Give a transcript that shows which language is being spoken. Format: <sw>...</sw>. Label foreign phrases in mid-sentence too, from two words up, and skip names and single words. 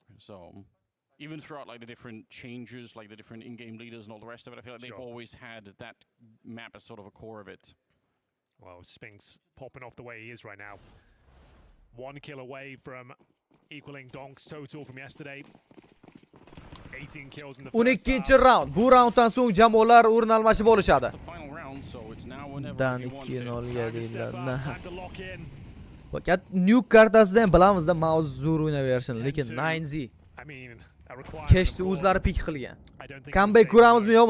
<en>So even throughout like the different changes, like the different in-game leaders and all the rest of it, I feel like they've always had that map as sort of a core of it. Well, Spinks popping off the way he is right now. 1 kill away from equaling Donk's total from yesterday. 18 kills in the first half. 12 round.</en> <uz>Bu rounddan so'ng jamoalar o'rin almashib olishadi. Dan 2-0 ga deyiladi. Fakat Nuke kartasida ham bilamizda Mouse zo'r o'ynaverishini, lekin 9Z kechdi o'zlari pik qilgan. Comeback ko'ramizmi yo'qmi?</uz>